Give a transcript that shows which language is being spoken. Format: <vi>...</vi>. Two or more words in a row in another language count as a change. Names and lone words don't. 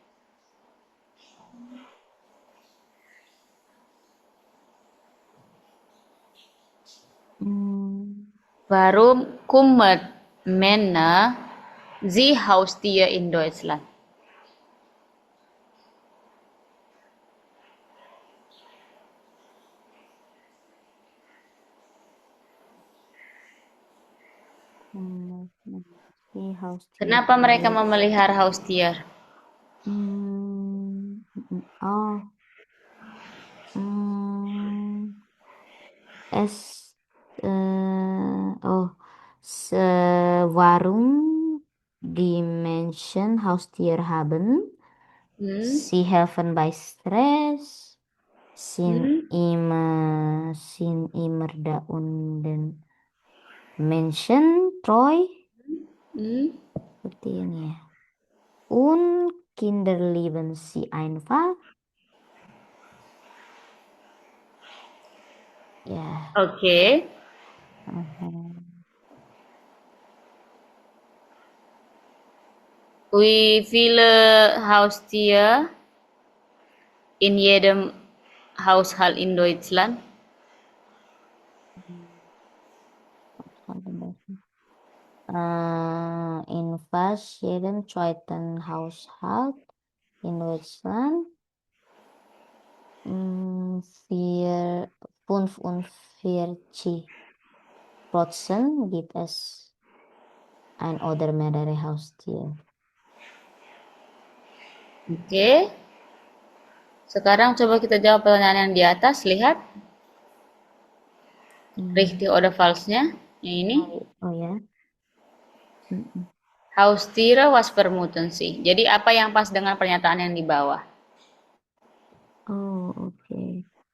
<de>Warum kommen Männer sich Haustier in Deutschland?</de> <id>Kenapa mereka memelihara Haustier?</id> <de>Warum die Menschen Haustier haben? Sie helfen bei Stress, sind immer da und den Menschen treu.</de> <id>Seperti ini ya.</id> <de>Und Kinder lieben sie einfach.</de> <id>Ya. Oke.</id> <de>Wie viele Haustiere in jedem Haushalt in Deutschland? In fast jeden zweiten Haushalt in Deutschland 45% gibt es ein oder mehrere Haustier.</de> <id>Oke. Sekarang coba kita jawab pertanyaan yang di atas. Lihat.</id> <de>Richtig oder falsnya.</de> <id>Yang ini. Oh ya.</id> <de>Haustiere was vermuten sih.</de> <id>Jadi apa yang pas dengan pernyataan yang di bawah? Oh, oke.</id>